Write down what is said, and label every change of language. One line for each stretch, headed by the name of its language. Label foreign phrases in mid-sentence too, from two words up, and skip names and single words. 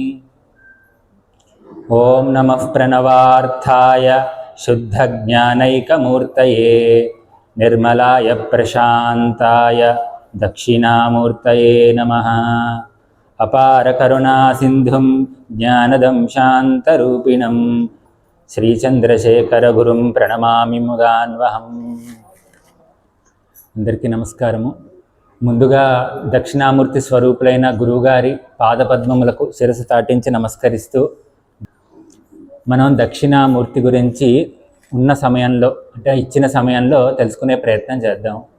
Sanskrit: ॐ नमः प्रणवार्थाय शुद्धज्ञानैकमूर्तये निर्मलाय प्रशान्ताय दक्षिणामूर्तये नमः। अपारकरुणासिन्धुं ज्ञानदं शान्तरूपिणं శ్రీచంద్రశేఖరగురుం ప్రణమామి ముదాన్వహం.
Telugu: అందరికీ నమస్కారము. ముందుగా దక్షిణామూర్తి స్వరూపులైన గురువుగారి పాదపద్మములకు శిరసు తాటించి నమస్కరిస్తూ మనం దక్షిణామూర్తి గురించి ఉన్న సమయంలో అంటే ఇచ్చిన సమయంలో తెలుసుకునే ప్రయత్నం చేద్దాం.